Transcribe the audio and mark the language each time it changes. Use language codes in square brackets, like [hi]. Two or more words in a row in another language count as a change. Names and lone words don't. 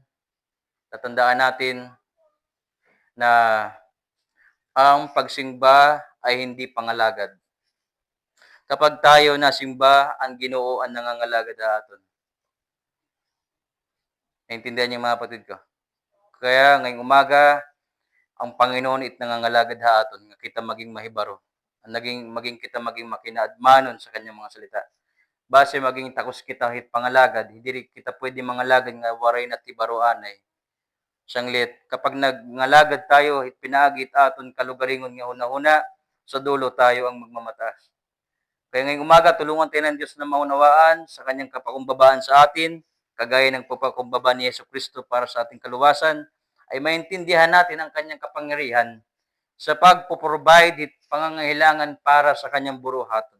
[tl] Tatandaan natin na ang pagsimba ay hindi pangalagad. Kapag tayo nasimba, ang Ginoo ang nangangalagad aton. Naintindihan niyo mga kapatid ko? Kaya ngayong umaga, ang Panginoon [war] it nangangalagad ha aton nga kita maging mahibaro. Maging kita maging makinaadmanon [tl] sa kanyang mga salita. [war] Base maging takos kita hit pangalagad, [tl] hindi kita pwede [war] mangalagad nga waray na tibaroan ay. Sanglit, kapag nagngalagad tayo, hit pinaagit aton kalugaringon nga hunahuna, [tl] sa dulo tayo ang magmamataas. Kaya ngayong umaga, tulungan tayo ng Diyos na maunawaan sa kanyang kapakumbabaan sa atin, kagaya ng pagpakumbaba ni Yesu Kristo para sa ating kaluwasan, ay maintindihan natin ang kanyang kapangyarihan sa pagpo-provide at pangangailangan para sa kanyang buruhaton.